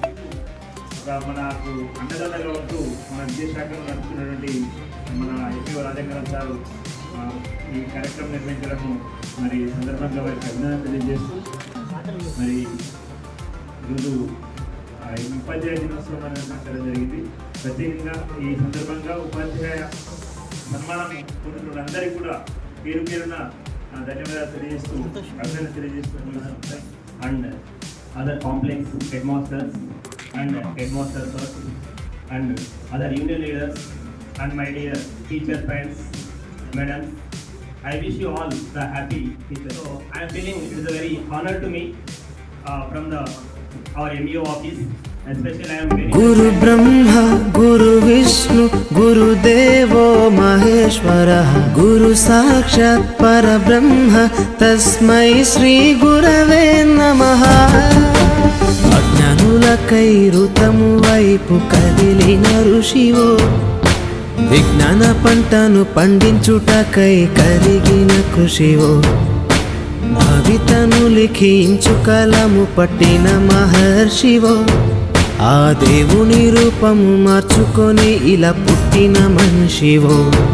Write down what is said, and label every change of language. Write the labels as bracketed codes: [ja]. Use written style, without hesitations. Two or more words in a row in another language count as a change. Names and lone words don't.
[te] మనకు అండదండగా ఉంటూ మన విద్యాశాఖలో నడుపుతున్నటువంటి మన ఎంపీఓ రాజేంద్ర సార్ ఈ కార్యక్రమం నిర్వహించడము మరి సందర్భంగా వారికి అభినందన తెలియజేస్తూ మరి ఈరోజు ఉపాధ్యాయ దినోత్సవం నిర్వహించడం జరిగింది. ప్రత్యేకంగా ఈ సందర్భంగా ఉపాధ్యాయ సన్మానం పొందుతున్న అందరికీ కూడా పేరు పేరున ధన్యవాదాలు తెలియజేస్తూ అభినందన తెలియజేస్తూ [en] and other complex headmasters and headmasters and other union leaders and my dear teacher friends, madams, I wish you all the happy teachers. So I am feeling it is a very honor to me from our MEO office. Especially I am very [sa] Guru Brahma Guru Vishnu Guru Devo Maheshwara Guru Sakshat Parabrahma Tasmai Shri Gurave Namaః. [te] అజ్ఞానులకై ఋతము వైపు కదిలిన ఋషివో, విజ్ఞాన పంటను పండించుటకై కరిగిన కృషివో, భవితను లిఖించు కలము పట్టిన మహర్షివో, ఆ దేవుని రూపము మార్చుకొని ఇలా పుట్టిన మనిషివో.